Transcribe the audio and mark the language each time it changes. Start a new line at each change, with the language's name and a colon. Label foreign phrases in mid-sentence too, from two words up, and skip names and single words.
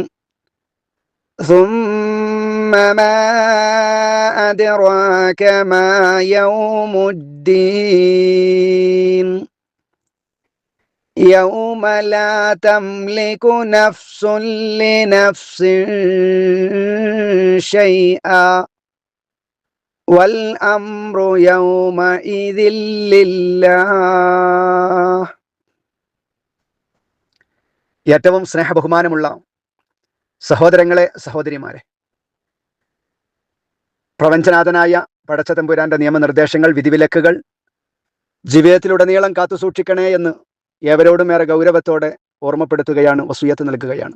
Arabic: ثم ما أدراك ما يوم الدين يوم لا تملك نفس لنفس شيئا والأمر يومئذ لله.
Malayalam: ഏറ്റവും സ്നേഹബഹുമാനമുള്ള സഹോദരങ്ങളെ, സഹോദരിമാരെ, പ്രപഞ്ചനാഥനായ പടച്ച തമ്പുരാന്റെ നിയമനിർദ്ദേശങ്ങൾ, വിധിവിലക്കുകൾ ജീവിതത്തിലുടനീളം കാത്തു സൂക്ഷിക്കണേ എന്ന് ഏവരോടും ഏറെ ഗൗരവത്തോടെ ഓർമ്മപ്പെടുത്തുകയാണ്, വസിയത്ത് നൽകുകയാണ്.